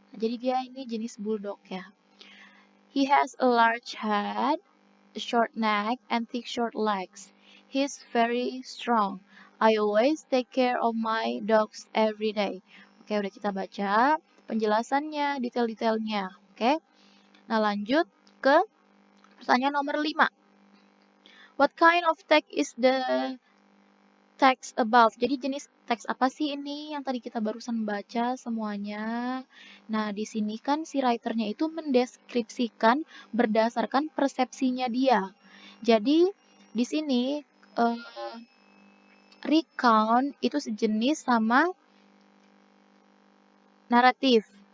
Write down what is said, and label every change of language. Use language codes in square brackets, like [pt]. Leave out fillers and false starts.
[id] Jadi dia ini jenis bulldog ya. [en] He has a large head, a short neck, and thick short legs. He's very strong. I always take care of my dogs every day. [id] Oke, udah kita baca penjelasannya, detail-detailnya. Oke. Nah, lanjut ke pertanyaan nomor 5. [en] What kind of text is the text about? [id] Jadi jenis teks apa sih ini yang tadi kita barusan baca semuanya? Nah, di sini kan si writernya itu mendeskripsikan berdasarkan persepsinya dia. Jadi di sini recount itu sejenis sama naratif.